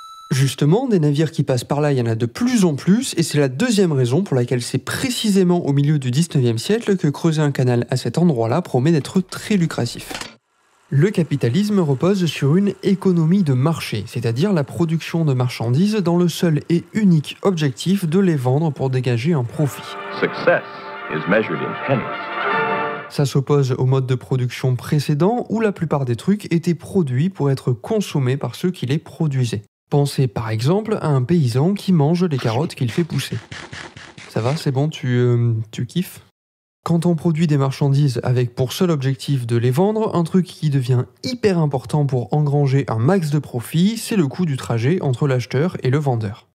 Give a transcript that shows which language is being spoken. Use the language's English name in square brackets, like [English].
[French] Justement, des navires qui passent par là, il y en a de plus en plus, et c'est la deuxième raison pour laquelle c'est précisément au milieu du 19e siècle que creuser un canal à cet endroit-là promet d'être très lucratif. Le capitalisme repose sur une économie de marché, c'est-à-dire la production de marchandises dans le seul et unique objectif de les vendre pour dégager un profit. [English] Success is measured in pennies. [French] Ça s'oppose au mode de production précédent où la plupart des trucs étaient produits pour être consommés par ceux qui les produisaient. Pensez par exemple à un paysan qui mange les carottes qu'il fait pousser. Ça va, c'est bon, tu kiffes? Quand on produit des marchandises avec pour seul objectif de les vendre, un truc qui devient hyper important pour engranger un max de profit, c'est le coût du trajet entre l'acheteur et le vendeur.